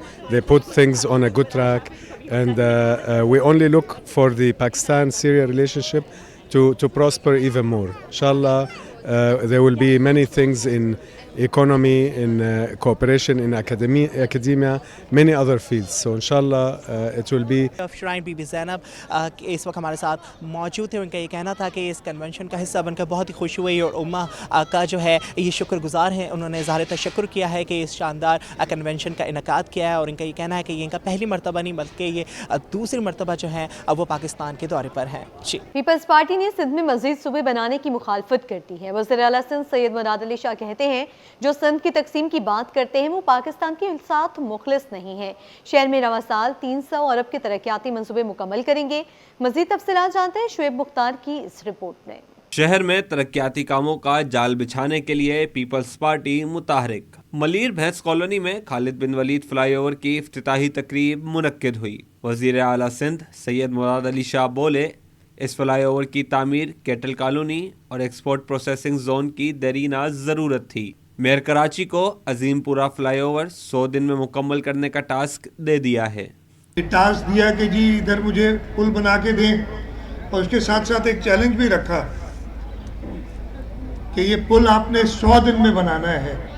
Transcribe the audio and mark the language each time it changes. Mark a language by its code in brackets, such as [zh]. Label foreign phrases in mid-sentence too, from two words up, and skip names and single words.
[en] They put things on a good track. And we only look for the Pakistan-Syria relationship to prosper even more. Inshallah, there will be many things in economy, in cooperation, in academia, many other fields. So inshallah, it will be. [ur] شرائن بی بی زینب اس وقت ہمارے ساتھ موجود تھے. ان کا یہ کہنا تھا کہ اس کنونشن کا حصہ بن کر بہت ہی خوش ہوئی اور امہ کا جو ہے یہ شکرگزار ہیں. انہوں نے اظہار تشکر کیا ہے کہ اس شاندار کنونشن کا انعقاد کیا ہے، اور ان کا یہ کہنا ہے کہ یہ ان کا پہلی مرتبہ نہیں بلکہ یہ دوسری مرتبہ جو ہے وہ پاکستان کے دورے پر ہیں. جی, پیپلز پارٹی نے سندھ میں مزید صوبے بنانے کی مخالفت کرتی ہے. وزیر اعلیٰ سندھ سید مراد علی شاہ کہتے ہیں جو سندھ کی تقسیم کی بات کرتے ہیں وہ پاکستان کے ساتھ مخلص نہیں ہے. شہر میں رواں سال 300 ارب کے ترقیاتی منصوبے مکمل کریں گے. مزید تفصیلات جانتے ہیں شعیب مختار کی اس رپورٹ میں. شہر میں ترقیاتی کاموں کا جال بچھانے کے لیے پیپلز پارٹی متحرک. ملیر بھینس کالونی میں خالد بن ولید فلائی اوور کی افتتاحی تقریب منعقد ہوئی. وزیر اعلیٰ سندھ سید مراد علی شاہ بولے، اس فلائی اوور کی تعمیر کیٹل کالونی اور ایکسپورٹ پروسیسنگ زون کی دیرینہ ضرورت تھی. میئر کراچی کو عظیم پورہ فلائی اوور 100 دن میں مکمل کرنے کا ٹاسک دے دیا ہے. ٹاسک دیا کہ جی ادھر مجھے پل بنا کے دیں، اور اس کے ساتھ ساتھ ایک چیلنج بھی رکھا کہ یہ پل آپ نے 100 دن میں بنانا ہے.